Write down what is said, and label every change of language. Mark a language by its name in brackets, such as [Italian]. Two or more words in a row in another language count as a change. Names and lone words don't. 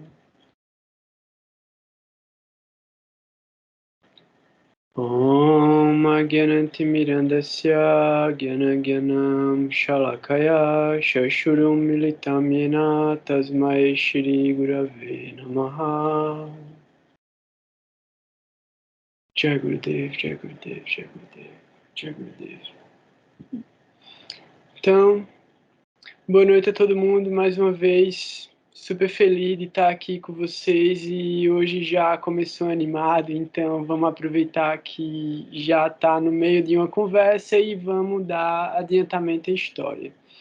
[Sanskrit] ॐ अज्ञानतिमिरान्धस्य ज्ञानाज्ञानं शलाकया शशुरुं मिलितं येन तस्मै श्री गुरवे नमः. [Hindi] जय गुरुदेव, जय गुरुदेव, जय गुरुदेव, जय गुरुदेव. [Portuguese] Então, boa noite a todo mundo, mais uma vez, super feliz de estar aqui com vocês e hoje já começou animado, então vamos aproveitar que já está no meio de uma conversa e vamos dar adiantamento à história.